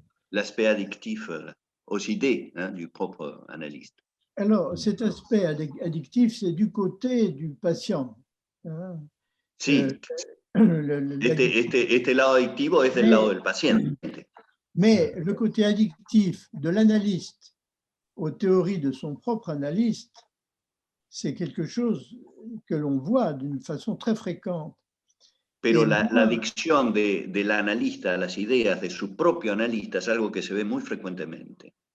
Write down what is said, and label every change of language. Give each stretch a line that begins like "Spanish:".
French: L'aspect addictif aux idées du propre analyste. Alors, cet aspect addictif, c'est du côté du patient.
Spanish: Sí, este lado adictivo es del lado del paciente.
French: Mais le côté addictif de l'analyste aux théories de son propre analyste, c'est quelque chose que l'on voit d'une façon très fréquente.
Spanish: Pero la adicción del analista a las ideas de su propio analista es algo que se ve muy frecuentemente.